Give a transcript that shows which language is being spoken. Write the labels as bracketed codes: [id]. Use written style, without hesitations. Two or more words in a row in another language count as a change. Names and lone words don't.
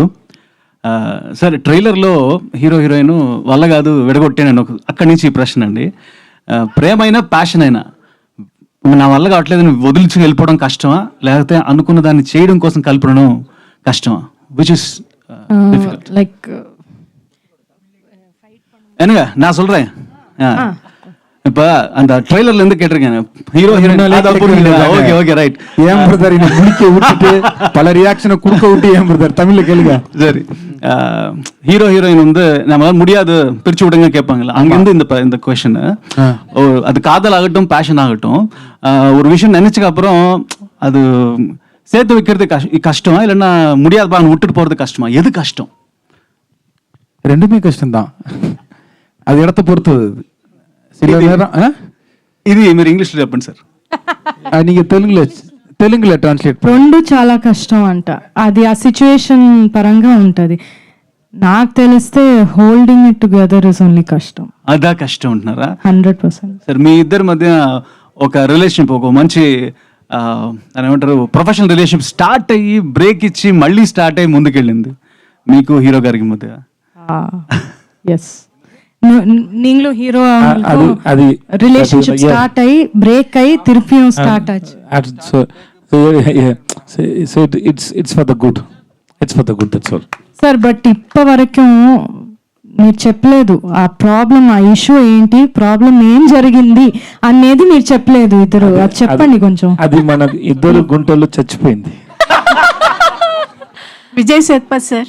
[te] సార్ ట్రైలర్లో హీరో హీరోయిన్ వల్ల కాదు విడగొట్టాను అక్కడి నుంచి ఈ ప్రశ్న అండి. ప్రేమ అయినా ప్యాషన్ అయినా నా వల్ల కావట్లేదు వదిలించి వెళ్ళిపోవడం కష్టమా, లేకపోతే అనుకున్న దాన్ని చేయడం కోసం కలపడం కష్టమా? [en] which is లైక్ [ta] என்னங்க நான் சொல்றேன். இப்ப அந்த ட்ரெய்லர்ல இருந்து கேட்டிருக்கேன் ஹீரோ ஹீரோயின். [en] okay okay right. [ta] ஏன் பிரதர் இங்க முடிக்க விட்டுட்டு பல ரியாக்ஷனை குடுக்க விட்டு ஏன் பிரதர் தமிழ்ல கேளுங்க. சரி ஹீரோ ஹீரோயின் வந்து நம்மளால முடியாது பிரிச்சு விடுங்க கேட்பாங்கல்ல, அங்கிருந்து இந்த கொஸ்டின். அது காதல் ஆகட்டும் பேஷன் ஆகட்டும், ஒரு விஷயம் நினைச்சதுக்கு அப்புறம் அது சேர்த்து வைக்கிறது கஷ்டமா இல்லைன்னா முடியாதுப்பா விட்டுட்டு போறது கஷ்டமா, எது கஷ்டம்? ரெண்டுமே கஷ்டம்தான். [te] అది ఎడత పొరుతుంది ఇది మీరు ఇంగ్లీష్లో చెప్పండి సార్. నీకు తెలుగులో ట్రాన్స్లేట్. రెండు చాలా కష్టం అంట, అది ఆ సిచ్యువేషన్ పరంగా ఉంటుంది. నాకు తెలిస్తే [en] holding it together is only [te] కష్టం. అదా కష్టం ఉంటున్నారా? 100%. సార్ మీ ఇద్దరి మధ్య ఒక రిలేషన్షిప్, ఒక మంచి అని ఏమంటారు [en] professional relationship [te] స్టార్ట్ అయ్యి బ్రేక్ ఇచ్చి మళ్ళీ స్టార్ట్ అయ్యి ముందుకెళ్ళింది మీకు హీరో గారికి మధ్య. ఎస్, [ta] நீங்களும் ஹீரோ அது [en] relationship start [ta] ஆகி பிரேக் ஆகி திருப்பியும் ஸ்டார்ட் ஆச்சு. [en] So it's for the good. It's for the good, that's all. [te] సార్ బట్ ఇప్పటి వరకు మీరు చెప్పలేదు ఆ ప్రాబ్లం, ఆ ఇష్యూ ఏంటి, ప్రాబ్లం ఏం జరిగింది అనేది మీరు చెప్పలేదు ఇద్దరు. అది చెప్పండి కొంచెం. అది మన ఇద్దరు గుంటల్లో చచ్చిపోయింది. విజయ్ సేత్పత్ సార్.